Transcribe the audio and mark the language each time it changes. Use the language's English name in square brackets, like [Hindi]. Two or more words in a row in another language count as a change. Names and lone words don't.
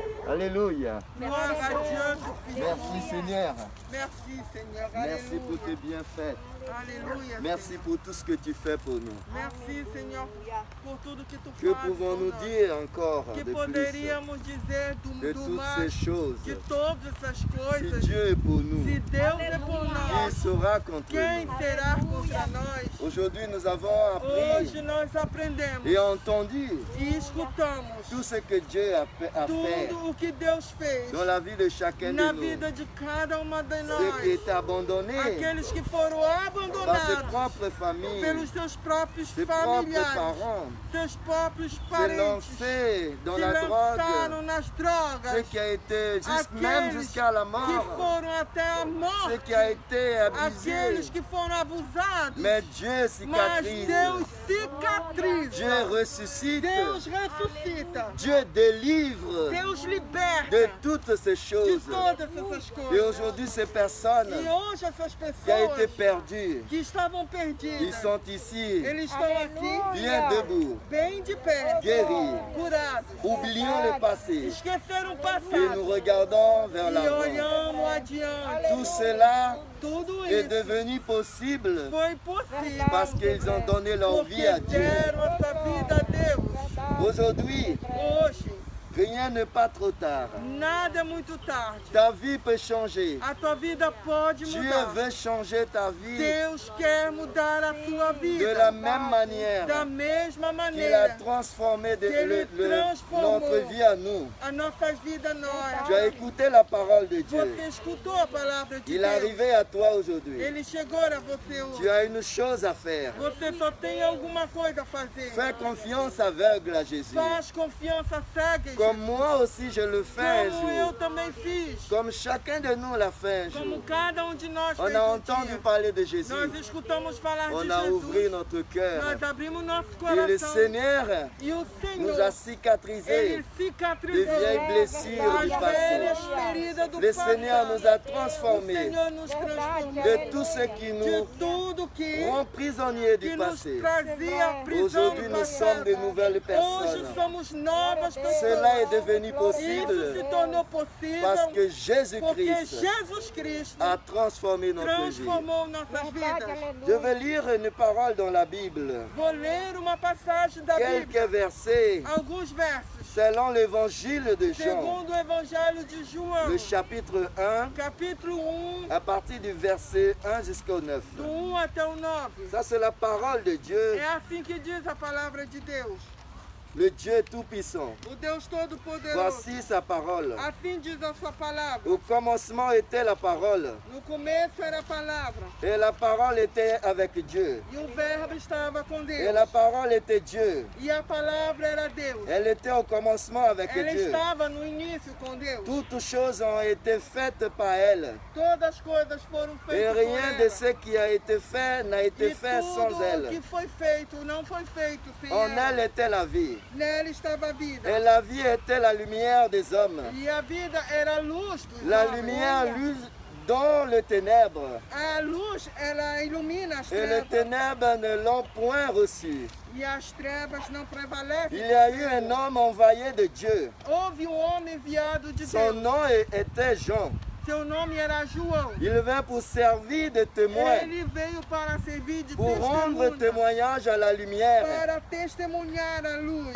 [French] Alléluia. Gloire à Dieu. Merci Seigneur. Merci Seigneur. Merci pour tes Alléluia. bienfaits. Alléluia. Merci Seigneur. pour tout ce que tu fais pour nous. Merci Seigneur [Portuguese] por tudo que tu [French] Que [Portuguese] fazes. [French] pouvons-nous [Portuguese] por nós. [French] dire encore [Portuguese] Que [French] de plus [Portuguese] poderíamos dizer [French] de [Portuguese] do [French] toutes [Portuguese] mais, [French] ces choses? [Portuguese] de todas essas [French] Si [Portuguese] coisas. [French] Dieu est pour nous, [Portuguese] Se Deus é por [French] qui [Portuguese] nós, [French] sera contre [Portuguese] quem [French] nous? [Portuguese] será contra nós? [French] Aujourd'hui, nous avons appris [Portuguese] Hoje nós aprendemos [French] et entendu [Portuguese] e escutamos [French] tout ce que Dieu a fait [Portuguese] tudo o que Deus fez [French] dans la vie de chacun de [Portuguese] na [French] nous. [Portuguese] vida de cada uma de [French] Ceux qui [Portuguese] nós. [French] étaient abandonnés [Portuguese] Aqueles que foram [French] par ses [Portuguese] abandonados [French] propres familles, [Portuguese] pelos seus próprios [French] ses propres [Portuguese] familiares, [French] parents, [Portuguese] seus próprios [French] se [Portuguese] parentes, [French] lancer dans [Portuguese] se [French] la drogue, [Portuguese] lançaram nas [French] ce [Portuguese] drogas, [French] qui a été même [Portuguese] aqueles [French] jusqu'à la [Portuguese] que [French] mort, [Portuguese] foram até a [French] ce [Portuguese] morte, [French] qui a été abusé. [Portuguese] aqueles que foram abusados, [French] Mais Dieu [Portuguese] mas [French] cicatrise, [Portuguese] Deus cicatriza, [French] Dieu ressuscite, [Portuguese] Deus ressuscita, [French] Dieu délivre [Portuguese] Deus [French] de [Portuguese] liberta [French] toutes ces [Portuguese] de [French] choses. [Portuguese] todas essas [French] Et [Portuguese] coisas. [French] aujourd'hui, ces personnes [Portuguese] E hoje essas [French] qui ont été [Portuguese] pessoas [French] perdues, [Portuguese] que estavam [French] ils [Portuguese] perdidas, [French] sont ici, [Portuguese] eles estão aqui [French] bien debout, [Portuguese] bem de pé, [French] guéris. [Portuguese] curados. [French] Oublions le passé [Portuguese] Esqueceram o [French] et nous [Portuguese] passado [French] regardons vers [Portuguese] e [French] l'avant. [Portuguese] olhamos adiante. [French] Tout cela [Portuguese] Tudo [French] est [Portuguese] isso [French] devenu possible [Portuguese] foi possível [French] parce qu'ils ont donné leur [Portuguese] porque [French] vie à Dieu. [Portuguese] deram essa vida a Deus. [French] Aujourd'hui, [Portuguese] Hoje, [French] rien n'est pas trop tard. [Portuguese] nada é muito tarde. [French] Ta vie peut changer. [Portuguese] A tua vida pode [French] Dieu [Portuguese] mudar. [French] veut changer ta vie [Portuguese] Deus quer mudar a sua [French] de la [Portuguese] vida [French] même manière [Portuguese] da mesma [French] qu'il a [Portuguese] maneira [French] transformé [Portuguese] que ele transformou [French] notre vie à nous. [Portuguese] as nossas vidas nós. [French] Tu as écouté la parole de Dieu. [Portuguese] Você escutou a palavra de [French] Il est [Portuguese] Deus. [French] arrivé à toi aujourd'hui. [Portuguese] Ele chegou a você [French] Tu [Portuguese] hoje. [French] as une chose à faire. [Portuguese] Você só tem alguma coisa a fazer. [French] Fais confiance aveugle à Jésus. [Portuguese] Faz confiança cega. [French] Comme moi aussi je le fais un [Portuguese] Como eu [French] jour. [Portuguese] também fiz. [French] Comme chacun de nous l'a fait un jour. [Portuguese] Como cada de nós [French] On [Portuguese] fez [French] a [Portuguese] um [French] entendu [Portuguese] dia. [French] parler de Jésus. [Portuguese] Nós escutamos falar de [French] On a ouvert [Portuguese] Jesus. [French] notre cœur. [Portuguese] Nós abrimos nosso [French] Et le [Portuguese] coração. [French] Seigneur [Portuguese] E o [French] nous [Portuguese] Senhor, [French] a cicatrisé [Portuguese] Ele [French] de [Portuguese] cicatrizou [French] vieilles blessures du [Portuguese] as [French] passé. [Portuguese] velhas feridas do [French] Le [Portuguese] passado. [French] Seigneur nous a [Portuguese] O [French] transformés [Portuguese] Senhor nos transformou [French] de tout ce qui [Portuguese] de [French] nous [Portuguese] tudo que [French] rend prisonniers du [Portuguese] nos [French] passé. [Portuguese] trazia à prisão [French] Aujourd'hui, [Portuguese] do [French] nous sommes [Portuguese] passado. [French] de nouvelles [Portuguese] Hoje [French] personnes. [Portuguese] somos novas pessoas. [French] Cela est devenu [Portuguese] Isso [French] possible [Portuguese] se tornou possível [French] parce que [Portuguese] porque [French] Jésus-Christ [Portuguese] Jesus Cristo [French] a transformé notre vie. [Portuguese] transformou nossas vidas. [French] Je vais lire une parole dans la Bible, [Portuguese] Vou ler uma passagem da Bíblia, [French] quelques versets [Portuguese] alguns versos, [French] selon l'évangile de Jean, [Portuguese] segundo o Evangelho de João, [French] le chapitre 1, [Portuguese] capítulo 1, [French] à partir du verset 1 jusqu'au 9. [Portuguese] do 1 até o 9. [French] Ça, c'est la parole de Dieu, [Portuguese] É assim que diz a palavra de Deus, [French] le Dieu Tout-Puissant. [Portuguese] o Deus Todo-Poderoso. [French] Voici sa parole. [Portuguese] Assim diz a sua palavra. [French] Au commencement était la parole, [Portuguese] No começo era a palavra, [French] et la parole était avec Dieu. [Portuguese] e o verbo estava com [French] Et [Portuguese] Deus, [French] la parole était Dieu. [Portuguese] e a palavra era Deus. [French] Elle était au commencement avec [Portuguese] Ela [French] Dieu. [Portuguese] estava no início com Deus. [French] Toutes choses ont été faites par elle. [Portuguese] Todas as coisas foram [French] Et [Portuguese] feitas por [French] rien de [Portuguese] ela. [French] ce qui a été fait n'a été [Portuguese] E [French] fait sans [Portuguese] tudo o [French] elle. [Portuguese] que foi feito não foi feito sem [French] En [Portuguese] ela. [French] elle était la vie. [Portuguese] Nela estava a vida. [French] Et la vie était la lumière des hommes. [Portuguese] E a vida era a luz dos [French] La [Portuguese] homens. [French] lumière luise dans les ténèbres. [Portuguese] A luz, ela ilumina as [French] Et les [Portuguese] trevas. [French] ténèbres ne l'ont point reçu. [Portuguese] E as trevas não [French] Il [Portuguese] prevalecem. [French] y a eu un homme envoyé de Dieu. [Portuguese] Houve homem enviado de [French] Son [Portuguese] Deus. [French] nom était Jean. [Portuguese] Seu nome era João. [French] Il vint pour servir de témoin, [Portuguese] Ele veio para servir de [French] pour rendre [Portuguese] testemunha, [French] témoignage à la lumière, [Portuguese] para testemunhar a luz,